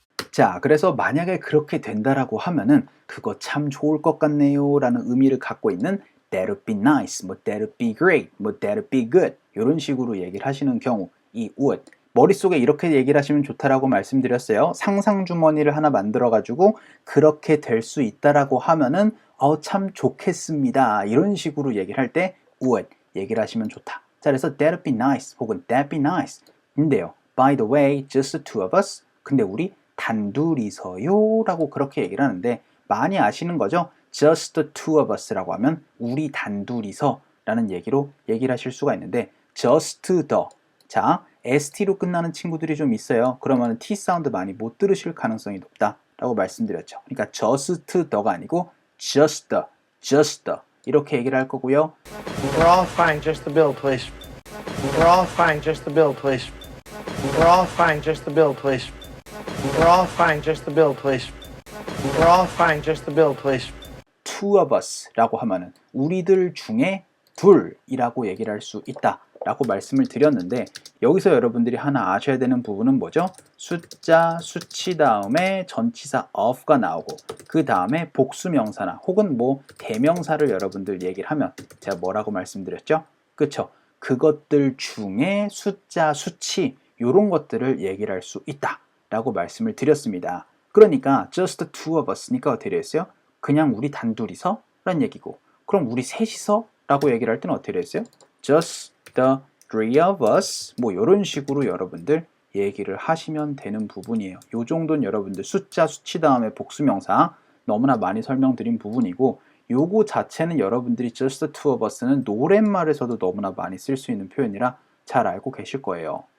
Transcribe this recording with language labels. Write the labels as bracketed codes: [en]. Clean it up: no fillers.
[ko] 자, 그래서 만약에 그렇게 된다라고 하면은 그거 참 좋을 것 같네요 라는 의미를 갖고 있는 [en] that'd be nice, [ko] 뭐 [en] that'd be great, [ko] 뭐 [en] that'd be good [ko] 이런 식으로 얘기를 하시는 경우 이 would 머릿속에 이렇게 얘기를 하시면 좋다라고 말씀드렸어요. 상상 주머니를 하나 만들어 가지고 그렇게 될 수 있다라고 하면은 참 좋겠습니다. 이런 식으로 얘기를 할 때 would 얘기를 하시면 좋다. 자, 그래서 [en] that'd be nice [ko] 혹은 [en] that'd be nice [ko] 인데요. [en] By the way, just the two of us. [ko] 근데 우리 단둘이서요 라고 그렇게 얘기를 하는데 많이 아시는 거죠? [en] Just the two of us [ko] 라고 하면 우리 단둘이서 라는 얘기로 얘기를 하실 수가 있는데 [en] just the [ko] 자, ST로 끝나는 친구들이 좀 있어요. 그러면 T 사운드 많이 못 들으실 가능성이 높다라고 말씀드렸죠. 그러니까 [en] just the [ko] 가 아니고 just the 이렇게 얘기를 할 거고요. [en] We're all fine, just the bill, please. We're all fine, just the bill, please. We're all fine, just the bill, please. We're all fine, just the bill, please. We're all fine, just the bill, please. Two of us [ko] 라고 하면은 우리들 중에 둘이라고 얘기를 할 수 있다. 라고 말씀을 드렸는데 여기서 여러분들이 하나 아셔야 되는 부분은 뭐죠? 숫자, 수치 다음에 전치사 of가 나오고 그 다음에 복수명사나 혹은 뭐 대명사를 여러분들 얘기를 하면 제가 뭐라고 말씀드렸죠? 그쵸? 그것들 중에 숫자, 수치 이런 것들을 얘기를 할 수 있다 라고 말씀을 드렸습니다. 그러니까 [en] just the two of us [ko] 니까 어떻게 되었어요? 그냥 우리 단둘이서 라는 얘기고 그럼 우리 셋이서 라고 얘기를 할 때는 어떻게 되었어요? [en] just the three of us [ko] 뭐 이런 식으로 여러분들 얘기를 하시면 되는 부분이에요. 요 정도는 여러분들 숫자, 수치 다음에 복수명사 너무나 많이 설명드린 부분이고 요거 자체는 여러분들이 [en] just the two of us [ko] 는 노랫말에서도 너무나 많이 쓸 수 있는 표현이라 잘 알고 계실 거예요.